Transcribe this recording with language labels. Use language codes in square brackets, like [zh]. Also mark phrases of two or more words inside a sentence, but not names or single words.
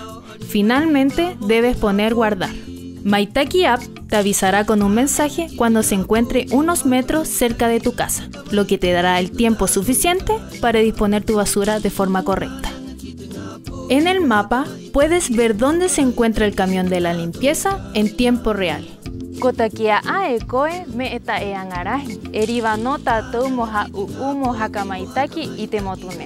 [es] Finalmente, debes poner guardar. Maitaki App te avisará con un mensaje cuando se encuentre unos metros cerca de tu casa, lo que te dará el tiempo suficiente para disponer tu basura de forma correcta. En el mapa puedes ver dónde se encuentra el camión de la limpieza en tiempo real. [rap] Kotakia ae koe me eta e angarahi. Eriwa no tatou moha u'u haka maitaki i te motu nei.